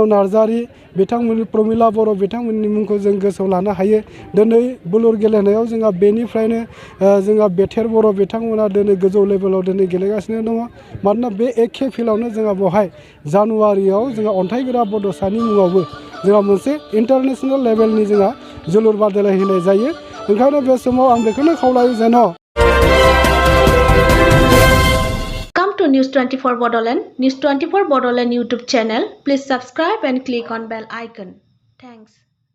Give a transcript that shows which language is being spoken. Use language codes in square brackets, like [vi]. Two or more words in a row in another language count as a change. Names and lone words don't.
[brx] नार्जारि बिथांमोननि प्रमिला बर' बिथांमोननि मुंखौ जों गोसोआव लानो हायो दिनै बोलुर गेलेनायाव जोंहा बेनिफ्रायनो जोंहा बेथेर बर' बिथांमोना दिनै गोजौ लेभेलाव दिनै गेलेगासिनो दङ मानोना बे एखे फिल्डआवनो जोंहा बेवहाय जानुवारियाव जोंहा अन्थाइगोरा बड'सानि मुङावबो जोंहा मोनसे [en] international level [brx] जोंहा जोलुर बादायलाय होनाय जायो ओंखायनो बे समाव आं बेखौनो खावलायो जेन' [en] Come to News 24 Bodoland, News 24 Bodoland YouTube channel. Please subscribe and click on bell icon. Thanks.